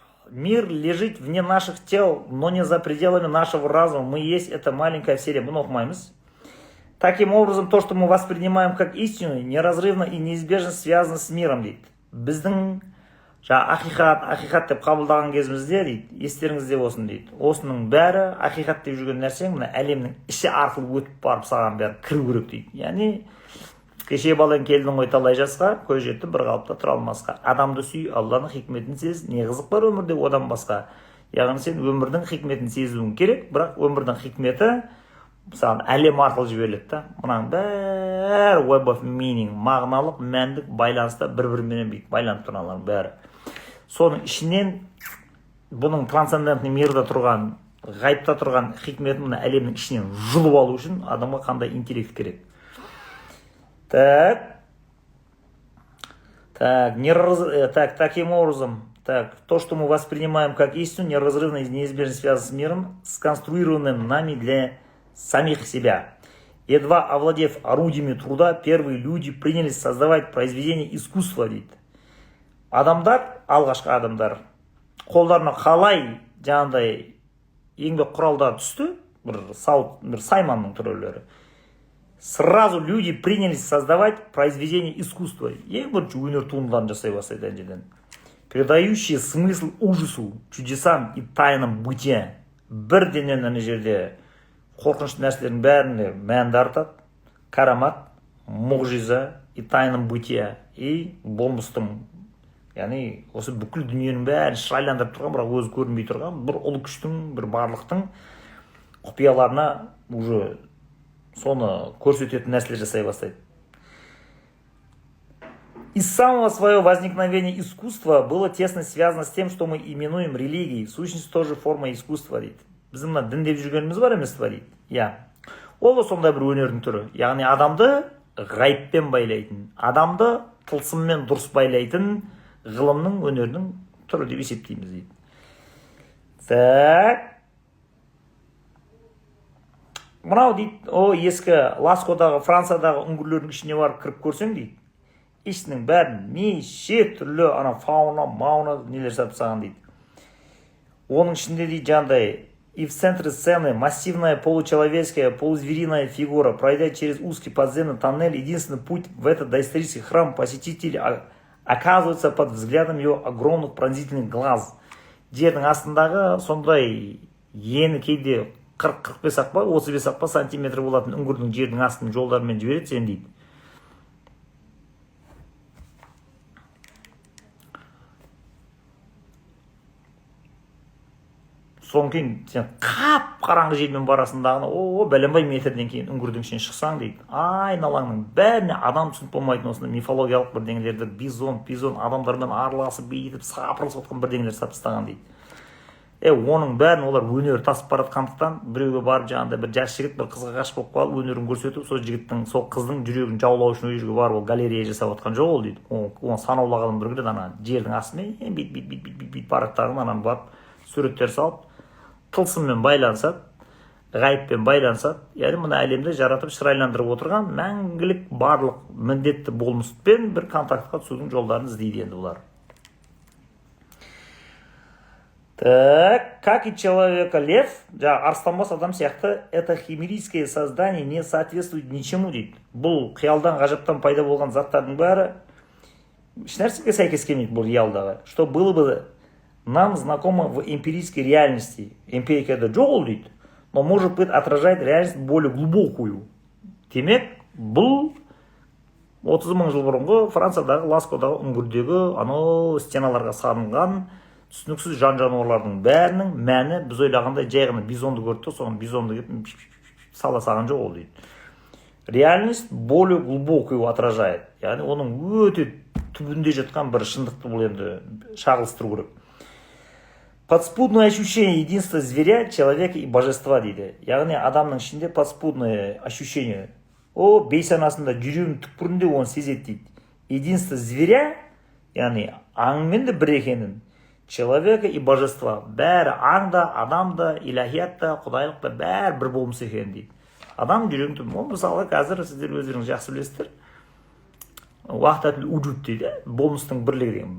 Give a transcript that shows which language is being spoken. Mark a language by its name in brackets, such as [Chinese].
[Russian] Мир лежит вне наших тел, но не за пределами нашего разума. Мы есть эта маленькая вселенная. [Kazakh] Бұны оқымаймыз. [Russian] Таким образом, то, что мы воспринимаем как истину, неразрывно и неизбежно связано с миром, дейді. [Kazakh] Біздің ақиқат деп қабылдаған кезімізде, дейді, естеріңізде болсын, дейді. Осының бәрі ақиқат деп жүрген нәрсең, мына әлемнің іші арқылы өтіп барып саған бәрі кіру керек, дейді. Яғни кеше балаң келдің ғой талай жасқа, көз жетті бір қалыпта тұра алмасқа. Адамды сүй, Алланың хикметін сез, не қызық бар өмірде одан басқа. Яғни сен өмірдің хикметін сезуің керек, бірақ өмірдің хикметі саған әлем арқылы жіберіледі да. Мұның бәрі [English] web of meaning, [Kazakh] мағыналық, мәндік байланыста бір-бірімен байланып тұрғанлар бәрі. Соның ішінен бұның трансцендентный мирда тұрған, ғайыпта тұрған хикметін мұны әлемнің ішінен жұлып алу үшін адамға қандай интеллект керек. [Russian] Таким образом, то, что мы воспринимаем как истину, неразрывно и неизбежно связано с миром, сконструированным нами для самих себя. Едва овладев орудиями труда, первые люди принялись создавать произведения искусства, дейді. [Kazakh] Адамдар, алғашқы адамдар, қолдарына қалай жаңағыдай еңбек құралдар түсті, бір сайманның түрлері. [Russian] Сразу люди принялись создавать произведения искусства. [Kazakh] Ең бірінші өнер туындыларын жасай бастайды әнжеден. [Russian] Передающие смысл ужасу, чудесам и тайнам бытия. [Kazakh] Бірденен әне жерде қорқынышты нәрселердің бәріне мәнді артады. Карамат, мұғжиза [Russian] и тайнам бытия. [Kazakh] И болмыстың, яғни осы бүкіл дүниенің бәрін шырайландырып тұрған, бірақ өзі көрінбей тұрған бір ұлы күштің, бір барлықтың құпияларына уже соны көрсететін нәрселер жасай бастайды. [Russian] Из самого своего возникновения искусство было тесно связано с тем, что мы именуем религией. В сущности, тоже форма искусства, дейді. [Kazakh] Біздің мына дін деп жүргеніміз бар емес па, дейді. Ол сондай бір өнердің түрі. Яғни адамды ғайыппен байлайтын, адамды тылсыммен дұрыс байлайтын ғылымның, өнердің түрі деп есептейміз, дейді. Так. Мынау дейді, ескі Ласкодағы, Франциядағы үңгірлердің ішіне барып кіріп көрсең, дейді. Ішінің бәрін неше түрлі фауна, мауна нелер сатып дейді. Оның ішінде дейді жаңағыдай, [Russian] и в центре сцены массивная получеловеческая, полузвериная фигура, пройдя через узкий подземный тоннель, единственный путь в этот доисторический храм посетитель оказывается под взглядом его огромных пронзительных глаз. [Kazakh] Жердің астындағы сондай ені кейде 40-45 ақпа, 35 ақпа сантиметр болатын үңгірдің жердің астын жолдармен жібереді сен, дейді. Соң кейін сен қап-қараңғы жермен барасындағыны, бәленбай метрден кейін үңгірдің ішіне шықсаң, дейді. Айналаңның бәріне адам түсініп болмайтын осында мифологиялық бірдеңелерді, бизон, адамдармен араласып, бейітіп, сапырылысып отқан бірдеңелер сатыстаған, дейді. Оның бәрін олар өнер тасып баратқандықтан, біреуге барып жаңағыдай бір жас жігіт бір қызға ғашық болып қалып, өнерін көрсетіп, сол жігіттің, сол қыздың жүрегін жаулау үшін ол жерге барып, ол галерея жасап отқан жоқ ол, дейді. Оны санаулы адам бір жерден жердің астымен бит бараттарын ананы барып суреттер салып, тылсыммен байланысады, ғайыппен байланысады. Яғни мына әлемді жаратып шырайландырып отырған мәңгілік барлық міндетті болмыспен бір контактқа түсудің жолдарын іздейді енді бұлар. [Russian] Так, как и человека лев, [Kazakh] арыстанбас адам сияқты, [Russian] это химерийское создание не соответствует ничему дейді. [Kazakh] Бұл қиялдан, ғажаптан пайда болған заттардың бәрі ешнәрсеге сәйкес келмейді бұл реалдағы. [Russian] Что было бы нам знакомо в эмпирической реальности. Эмпирика это [Kazakh] жоқ ол дейді, [Russian] но может быть отражает реальность более глубокую. [Kazakh] Демек, бұл 30 мың жыл бұрынғы Франциядағы Ласкодағы үңгірдегі анау стеналарға салынған түсініксіз жан жануарлардың бәрінің мәні біз ойлағандай жай ғана бизонды көрді, соған бизонды келіп сала салған жоқ ол дейді. [Russian] Реальность более глубокую отражает. [Kazakh] Яғни оның өте түбінде жатқан бір шындықты бұл енді шағылыстыру керек. [Russian] Подспудное ощущение единства зверя, человека и божества дейді. [Kazakh] Яғни адамның ішінде [Russian] подспудное ощущение. [Kazakh] О, бейсанасында жүрегінің түкпірінде оны сезеді дейді. [Russian] Единство зверя, [Kazakh] яғни аңмен де бір екенін, [Russian] человека и божества. [Kazakh] Бәрі аңда, адамда, илахиятта, құдайлықта бәрі бір болмыс екен дейді. Адам жүрегінің түбінде. Ол мысалы қазір сіздер өздеріңіз жақсы білесіздер. Уақытат уджуд дейді, болмыстың бірлігі деген.